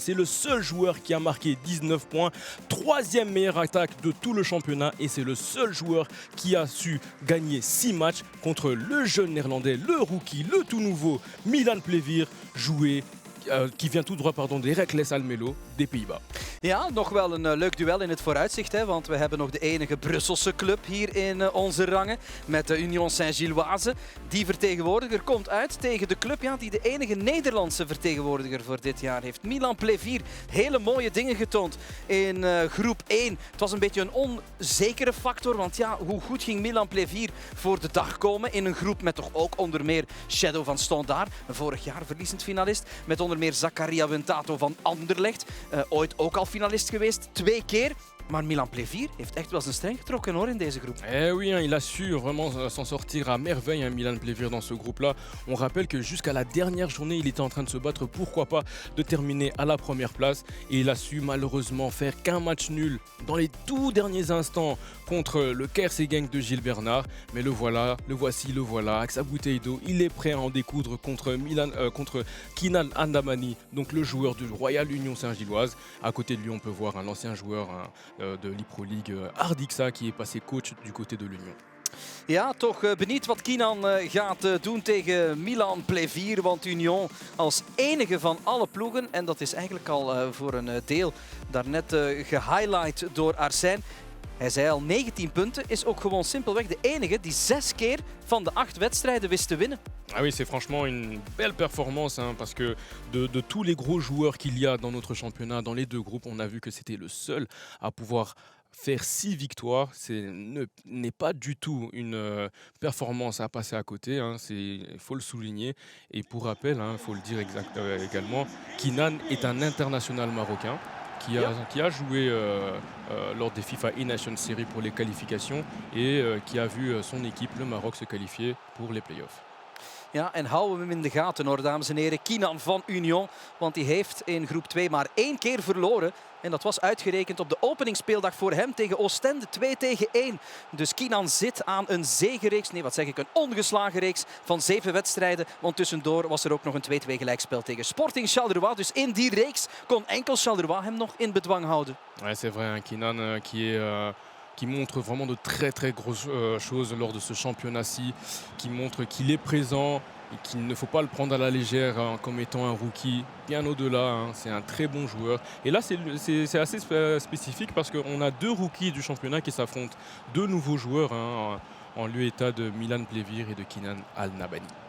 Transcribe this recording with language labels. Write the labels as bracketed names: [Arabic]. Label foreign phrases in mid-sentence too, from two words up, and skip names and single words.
[French] C'est le seul joueur qui a marqué 19 points, troisième meilleure attaque de tout le championnat et c'est le seul joueur qui a su gagner 6 matchs contre le jeune néerlandais, le rookie, le tout nouveau Milan Plevir, qui vient tout droit des Heracles Almelo des Pays-Bas. [Dutch] Ja, nog wel een leuk duel in het vooruitzicht, hè, want we hebben nog de enige Brusselse club hier in onze rangen met de Union Saint-Gilloise. Die vertegenwoordiger komt uit tegen de club die de enige Nederlandse vertegenwoordiger voor dit jaar heeft. Milan Plevir, hele mooie dingen getoond in groep 1. Het was een beetje een onzekere factor, want hoe goed ging Milan Plevir voor de dag komen in een groep met toch ook onder meer Shadow van Standaard, een vorig jaar verliezend finalist, met onder meer Zakaria Wentato van Anderlecht, ooit ook al finalist geweest, 2 keer. Maar Milan Plevir heeft echt wel zijn streng getrokken hoor, in deze groep. [French] Eh oui, il a su vraiment s'en sortir à merveille, Milan Plevir, dans ce groupe-là. On rappelle que jusqu'à la dernière journée, il était en train de se battre, pourquoi pas, de terminer à la première place. Et il a su malheureusement faire qu'un match nul dans les tout derniers instants contre le Kersegang de Gilles Bernard. Mais le voilà, le voilà, avec sa bouteille d'eau, il est prêt à en découdre contre Kinan Al-Nabani, donc le joueur du Royal Union Saint-Gilloise. À côté de lui, on peut voir un ancien joueur de l'Ipro League, Ardixa, qui est passé coach du côté de l'Union. [Dutch] Ja, toch benieuwd wat Kinan gaat doen tegen Milan Plevir, want Union als enige van alle ploegen, en dat is eigenlijk al voor een deel daarnet gehighlight door Arsène. Hij zei al 19 punten, is ook gewoon simpelweg de enige die 6 keer van de 8 wedstrijden wist te winnen. [French] Ah oui, c'est franchement une belle performance parce que de tous les gros joueurs qu'il y a dans notre championnat, dans les deux groupes, on a vu que c'était le seul à pouvoir faire 6 victoires. N'est pas du tout une performance à passer à côté, il faut le souligner. Et pour rappel, il faut le dire également, Kinan est un international marocain qui a joué lors des FIFA E-Nation Series pour les qualifications et qui a vu son équipe, le Maroc, se qualifier pour les play-offs. [Dutch] Ja, en houden we hem in de gaten hoor, dames en heren. Kinan van Union, want die heeft in groep 2 maar 1 keer verloren. En dat was uitgerekend op de openingsspeeldag voor hem tegen Oostende, 2-1. Dus Kinan zit aan een zegenreeks, een ongeslagen reeks van 7 wedstrijden. Want tussendoor was er ook nog een 2-2 gelijkspel tegen Sporting Charleroi. Dus in die reeks kon enkel Charleroi hem nog in bedwang houden. [French] Ouais, c'est vrai, Kinan qui montre vraiment de très très grosses choses lors de ce championnat-ci, qui montre qu'il est présent et qu'il ne faut pas le prendre à la légère comme étant un rookie, bien au-delà, c'est un très bon joueur. Et là c'est assez spécifique parce qu'on a 2 rookies du championnat qui s'affrontent, 2 nouveaux joueurs en lieu et état de Milan Plevir et de Kinan Al-Nabani.